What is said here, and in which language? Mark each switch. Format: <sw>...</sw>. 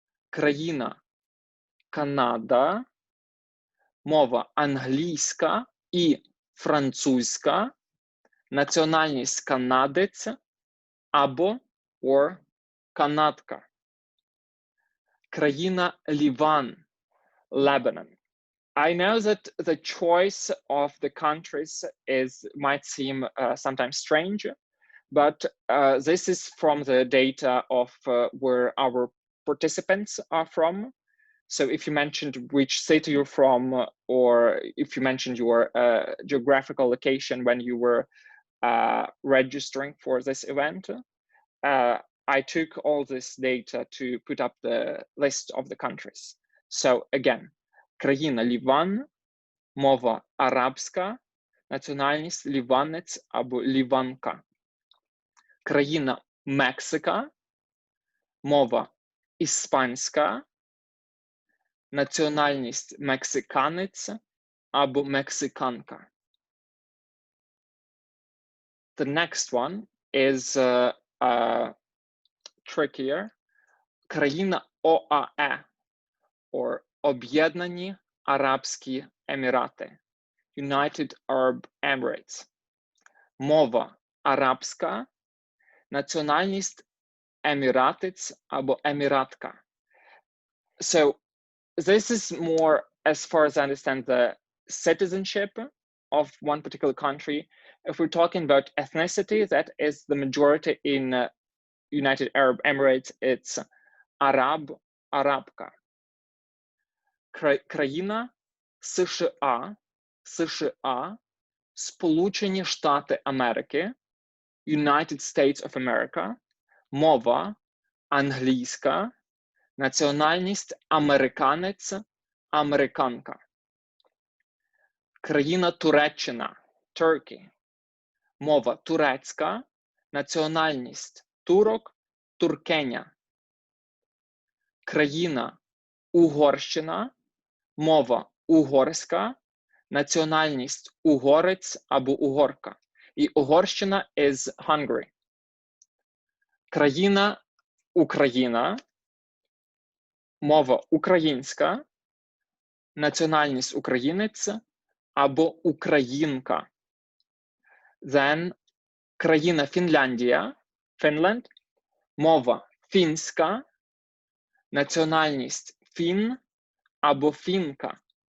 <uk>Країна Канада, мова англійська і французька, національність канадець або or канадка. Країна Ліван, Lebanon.</uk> <en>I know that the choice of the countries might seem sometimes strange, but this is from the data of where our participants are from. So if you mentioned which city you're from, or if you mentioned your geographical location when you were registering for this event, I took all this data to put up the list of the countries.</en> <uk>So again, країна Ліван, мова арабська, національність ліванець або ліванка. Країна Мексика, мова іспанська, національність мексиканець або мексиканка.</uk> <en>The next one is trickier.</en> <uk>Країна ОАЕ, or Об'єднані Арабські Емірати,</uk> <en>United Arab Emirates.</en> <uk>Мова арабська, національність еміратець або еміратка.</uk> <en>So this is more, as far as I understand, the citizenship of one particular country. If we're talking about ethnicity, that is the majority in United Arab Emirates, it's Arab, Arabka.</en> <uk>Країна США, США, Сполучені Штати Америки,</uk> <en>United States of America,</en> <uk>мова англійська, національність американець, американка. Країна Туреччина, Turkey, мова турецька, національність турок, туркеня. Країна Угорщина, мова угорська, національність угорець або угорка.</uk> <en>І Угорщина is Hungary.</en> <uk>Країна Україна, мова українська, національність українець або українка. Then країна Фінляндія, Finland, мова фінська, національність фін або фінка.</uk>